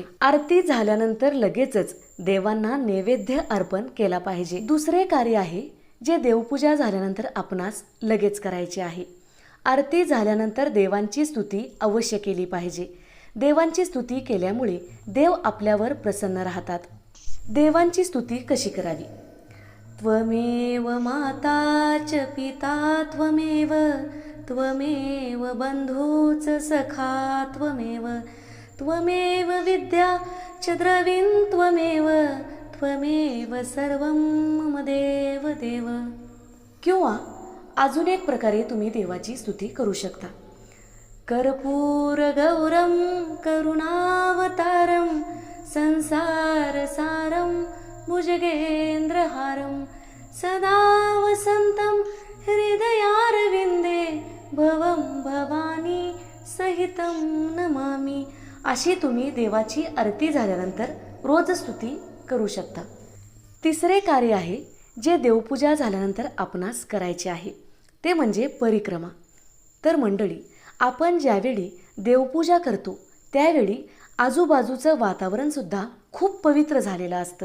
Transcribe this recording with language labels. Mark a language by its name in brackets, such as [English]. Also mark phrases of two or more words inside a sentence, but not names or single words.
[Marathi] आरती झाल्यानंतर लगेचच देवांना नैवेद्य अर्पण केला पाहिजे। दुसरे कार्य आहे जे देवपूजा झाल्यानंतर आपणास लगेच करायचे आहे। आरती झाल्यानंतर देवांची स्तुती अवश्य केली पाहिजे। देवांची स्तुती केल्यामुळे देव आपल्यावर प्रसन्न राहतात। देवांची स्तुती कशी करावी? [Sanskrit] त्वमेव माता च पिता त्वमेव, त्वमेव बंधूच सखा त्वमेव, त्वमेव विद्या च द्रविण त्वमेव, त्वमेव सर्वं मम देव देव। [Marathi] किंवा अजून एक प्रकारे तुम्ही देवाची स्तुती करू शकता। [Sanskrit] कर्पूर गौरम करुणावतारम संसार सारम भुजगेंद्रहारम सदा वसंतम हृदयारविंदे भवं भवानी सहितं नमामि। [Marathi] अशी तुम्ही देवाची आरती झाल्यानंतर रोज स्तुती करू शकता। तिसरे कार्य आहे जे देवपूजा झाल्यानंतर आपणास करायचे आहे, ते म्हणजे परिक्रमा। तर मंडळी, आपण ज्यावेळी देवपूजा करतो त्यावेळी आजूबाजूचं वातावरण सुद्धा खूप पवित्र झालेलं असतं।